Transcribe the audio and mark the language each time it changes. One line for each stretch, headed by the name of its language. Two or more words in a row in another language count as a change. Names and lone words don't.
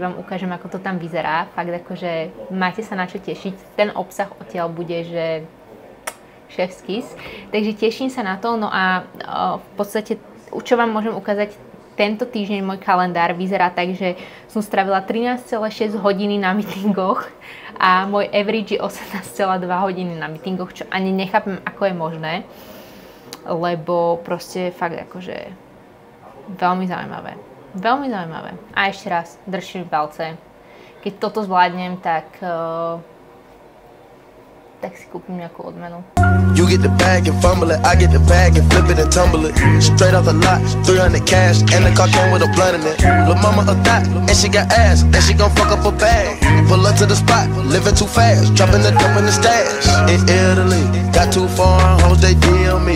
Slovak: vám ukážem, ako to tam vyzerá, fakt akože máte sa na čo tešiť, ten obsah odtiaľ bude, že
English: chef's kiss,
Slovak: takže teším sa na to, no a v podstate, čo vám môžem ukázať, tento týždeň môj kalendár vyzerá tak, že som strávila 13,6 hodiny na meetingoch a môj average je 18,2 hodiny na meetingoch, čo ani nechápem, ako je možné, lebo proste fakt akože veľmi zaujímavé. Veľmi zaujímavé. A ešte raz, držím palce. Keď toto zvládnem, tak si kúpim nejakú odmenu.
English: You get the bag and fumble it, I get the bag and flip it and tumble it. Straight off the lot, 300 cash, and the car came with a blunt in it. Lil' mama a thot, and she got ass, and she gon' fuck up a bag. Pull up to the spot, living too fast, dropping the dope in the stash. In Italy, got too foreign hoes, they deal me.